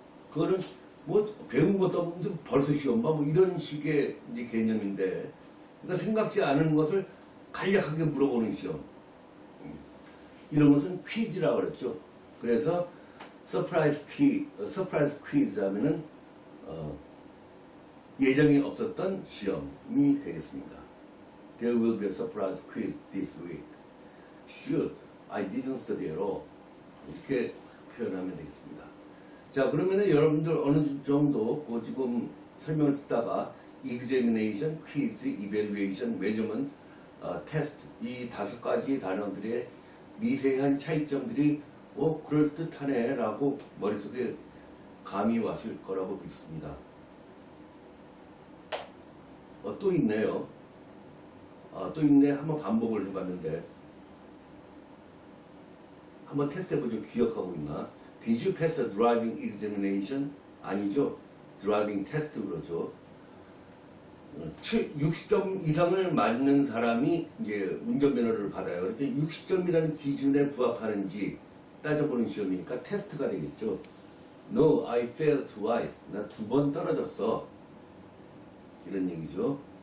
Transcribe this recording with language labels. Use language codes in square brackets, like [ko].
[ko] 그거는 뭐 배운 것도 없는데 벌써 시험 봐? 뭐 이런 식의 이제 개념인데, 그러니까 생각지 않은 것을 간략하게 물어보는 시험. 이런 것은 퀴즈라고 그랬죠. 그래서 서프라이즈 퀴즈 하면은 예정이 없었던 시험이 되겠습니다. [en] There will be a surprise quiz this week. Shoot, I didn't study at all. [ko] 이렇게 표현하면 되겠습니다. 자, 그러면은 여러분들 어느 정도 지금 설명을 듣다가 examination, quiz, evaluation, measurement, test 이 5가지 단어들의 미세한 차이점들이 그럴듯하네 라고 머릿속에 감이 왔을 거라고 믿습니다. 또 있네요. 또 있네. 한번 반복을 해봤는데 한번 테스트 해보죠. 기억하고 있나? [en] Did you pass a driving examination? [ko] 아니죠. driving test 그러죠. 60점 이상을 맞는 사람이 이제 운전면허를 받아요. 그러니까 60점이라는 기준에 부합하는지 따져보는 시험이니까 테스트가 되겠죠. [en] No, I failed twice. [ko] 나 2번 떨어졌어. 이런 얘기죠.